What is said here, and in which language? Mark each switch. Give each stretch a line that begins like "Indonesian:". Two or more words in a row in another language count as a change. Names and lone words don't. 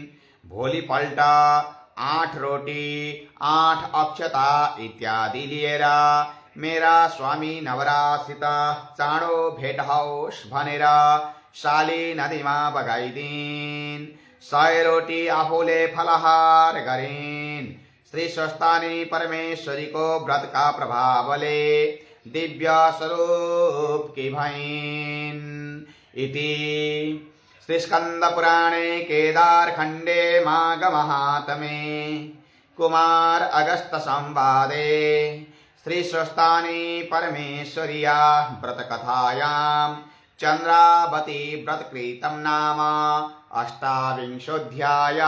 Nepali: भोलिपल्ट 8 रोटी 8 अक्षता इत्यादि लिएर मेरा स्वामी नवराजसित चाँडो भेट होस् भनेर शाली नदीमा बगाइदिन्। 100 रोटी आफूले फलाहार गरिन्। श्री स्वस्थानी परमेश्वरीको व्रतका प्रभावले दिव्य स्वरूप की भइन्।
Sanskrit: इति श्री स्कंद पुराणे केदार खंडे माघ महात्मे कुमार अगस्त संवादे श्री स्वस्थानी परमेश्वरिया व्रत कथायां चंद्रावती व्रतकृतं नाम 28वाध्यायः।